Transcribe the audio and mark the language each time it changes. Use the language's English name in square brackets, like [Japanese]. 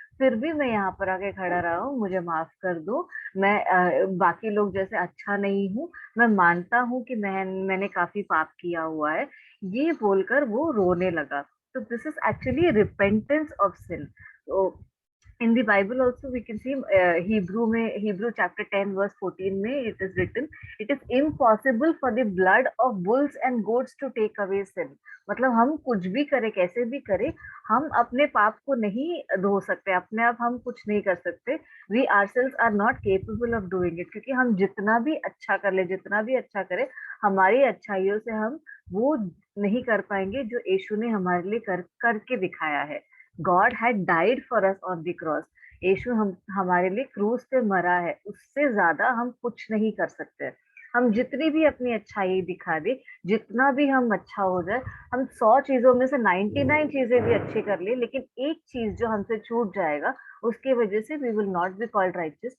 [Hindi] फिर भी मैं यहाँ पर आके खड़ा रहा हूँ, मुझे माफ कर दो, मैं बाकी लोग जैसे अच्छा नहीं हूँ, मैं मानता हूँ कि मैंने काफी पाप किया हुआ है। ये बोलकर वो रोने लगा। तो [English] This is actually repentance of sin. [Hindi] तो [English] in the Bible also we can see Hebrew chapter 10 verse 14 में it is written, it is impossible for the blood of bulls and goats to take away sin. [Hindi] मतलब हम कुछ भी करें, कैसे भी करें, हम अपने पाप को नहीं धो सकते, अपने आप हम कुछ नहीं कर सकते. [English] We ourselves are not capable of doing it, [Hindi] क्योंकि हम जितना भी अच्छा कर ले, जितना भी अच्छा करें, हमारी अच्छाइयों से हम वो नहीं कर पाएंगे जो यीशु ने हमारे लिए करके दिखाया है. [English] God had died for us on the cross. [Hindi] यीशु हमारे लिए क्रूस पे मरा है, उससे ज्यादा हम कुछ नहीं कर सकते. हम जितनी भी अपनी अच्छाई दिखा दे, जितना भी हम अच्छा हो जाए, हम 100 चीजों में से 99 चीजें भी अच्छी कर ले, लेकिन एक चीज जो हमसे छूट जाएगा, उसकी वजह से [English] We will not be called righteous.